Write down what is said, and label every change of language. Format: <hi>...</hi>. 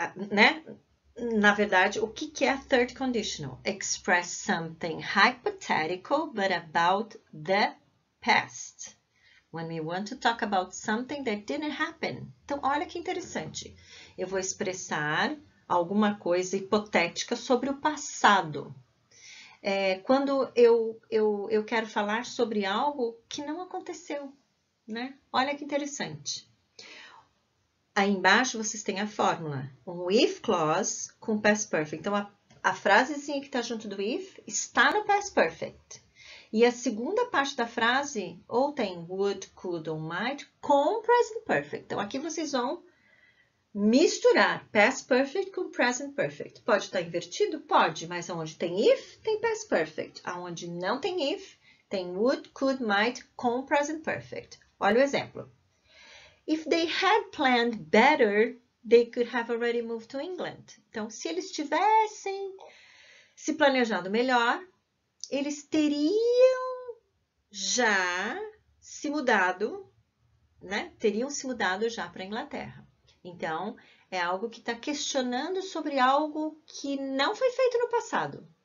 <pt>Né? na verdade, o que é a third conditional?</pt> <en>Express something hypothetical, but about the past. When we want to talk about something that didn't happen.</en> <pt>Então, olha que interessante. Eu vou expressar alguma coisa hipotética sobre o passado. Quando eu quero falar sobre algo que não aconteceu, né? Olha que interessante. Aí embaixo vocês têm a fórmula. Um if clause com past perfect. Então, a frasezinha que está junto do if está no past perfect. E a segunda parte da frase ou tem would, could ou might com present perfect. Então, aqui vocês vão misturar past perfect com present perfect. Pode estar invertido? Pode, mas onde tem if, tem past perfect. Onde não tem if, tem would, could, might com present perfect. Olha o exemplo.</pt> <en>If they had planned better, they could have already moved to England.</en> <pt>Então, se eles tivessem se planejado melhor, eles teriam já se mudado, né? Teriam se mudado já para a Inglaterra. Então, é algo que está questionando sobre algo que não foi feito no passado.</pt>